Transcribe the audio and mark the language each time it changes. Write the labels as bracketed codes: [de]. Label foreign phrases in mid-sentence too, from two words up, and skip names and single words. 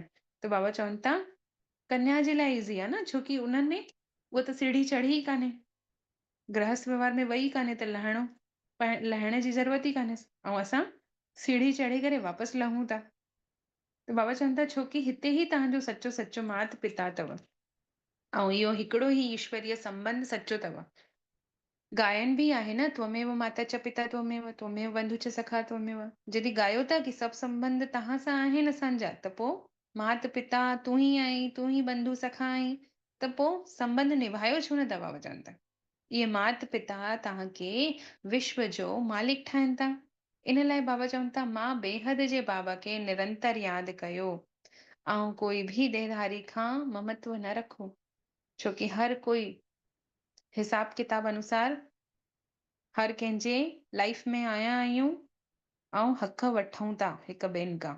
[sd] त बाबा चवनि था कन्या जे लाइ ईज़ी आहे न, छोकी उन्हनि में उहा त सीढ़ी चढ़ी ई कान्हे, गृहस्थ व्यवहार में वई कान्हे, त लहण जी ज़रूरत ई कान्हे, ऐं असां सीढ़ी चढ़ी करे वापसि लहूं था। त बाबा चवनि था छोकी हिते ई तव्हांजो सचो सचो मात पिता अथव, ऐं इहो हिकिड़ो ई ईश्वरीय संबंध सचो अथव। गायन बि आहे न, [sa] त्वमेव माता च पिता त्वमेव, त्वमेव बंधु च सखा त्वमेव। [sd] जॾहिं ॻायो था कि सभु संबंध तव्हां सां आहिनि असांजा, त पोइ मात पिता तूं ई आहीं, तूं ई बंधु सखा आहीं, त पोइ संबंध निभायो छो न था। बाबा चवनि था इहे मात पिता तव्हांखे विश्व जो मालिक ठाहिनि था। इन लाइ बाबा चवनि था मां बेहद जे बाबा खे निरंतर यादि कयो, ऐं कोई बि देहधारी खां ममत्व न रखो, छोकी हर कोई हिसाब किताब अनुसार हर कंहिंजे लाइफ में आया आहियूं ऐं हक़ वठूं था हिक ॿिए खां।